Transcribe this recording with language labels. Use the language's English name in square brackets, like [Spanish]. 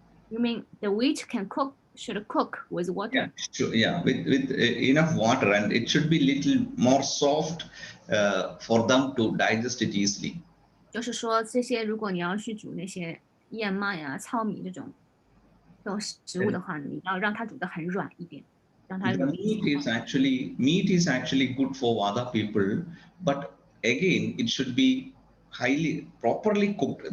[English] You mean the wheat should cook with water? Yeah, sure. Yeah, with enough water, and it should be little more soft for them to digest it easily. [Chinese] 就是说这些，如果你要去煮那些燕麦啊、糙米这种食物的话，你要让它煮得很软一点，让它 [English] The [Chinese] 容易 [English] meat is actually good for Vada people, but again, it should be highly properly cooked.